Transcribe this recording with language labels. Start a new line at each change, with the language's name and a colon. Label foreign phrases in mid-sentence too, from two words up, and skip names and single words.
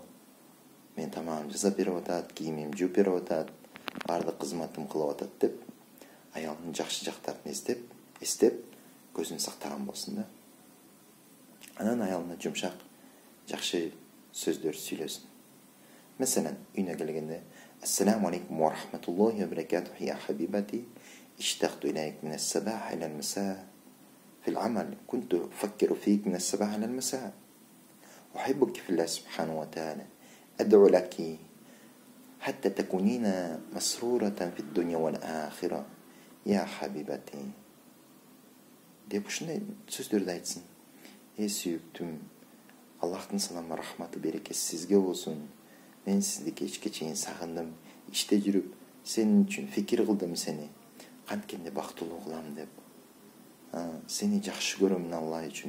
Kyrgyz: Мен тамагым жасап берип атат, кийимим жууп берип атат, бардык кызматым кылып атат деп, аялдын жакшы жактарын эстеп, көзүн сактаган болсун да. Анан аялына жумшак, жакшы сөздөр сүйлөсүн. Mesela үйүнө келгенде,
Arabic: السلام عليكم ورحمة الله وبركاته يا حبيبتي, اشتقت إليك من الصباح إلى المساء في العمل كنت أفكر فيك من الصباح إلى المساء أحبك في الله سبحانه وتعالى أدعو لك حتى تكونين مسرورة في الدنيا والآخرة يا حبيبتي.
Kyrgyz: Деп ушундай сөздөрдү айтсын. Сүйүктүм, Аллахтын саламы, рахматы, берекеси сизге болсун. Мен сизди кечке чейин сагындым. Иште жүрүп, сенин үчүн фикир кылдым сени. Канткенде бактылуу кылам деп. Сени жакшы көрөм Алла үчүн.